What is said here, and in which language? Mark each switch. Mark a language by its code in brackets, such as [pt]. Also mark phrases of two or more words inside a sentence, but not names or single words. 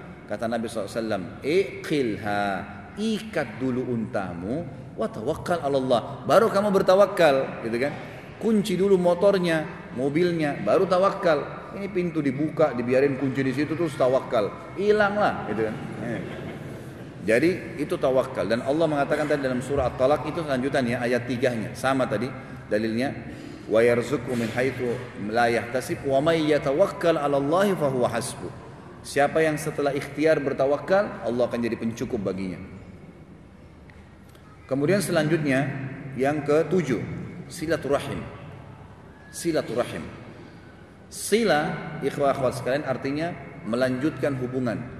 [id] Kata Nabi SAW, iqilha, ikat dulu untamu, [ar] وتوكل على الله, [id] baru kamu bertawakal, gitu kan? kunci dulu motornya, mobilnya, baru tawakal. Ini pintu dibuka, dibiarin kunci di situ terus tawakal, hilanglah, gitu kan. Jadi itu tawakal. Dan Allah mengatakan tadi dalam surah At-Talaq itu lanjutannya ayat 3-nya sama tadi dalilnya. [ar] ويرزقه من حيث لا يحتسب ومن يتوكل على الله فهو حسبه. [id] Siapa yang setelah ikhtiar bertawakal, Allah akan jadi pencukup baginya. Kemudian selanjutnya yang ke-7, silaturahim. Silaturahim. Sila, [ar] إخوة أخوات [id] sekalian, artinya melanjutkan hubungan.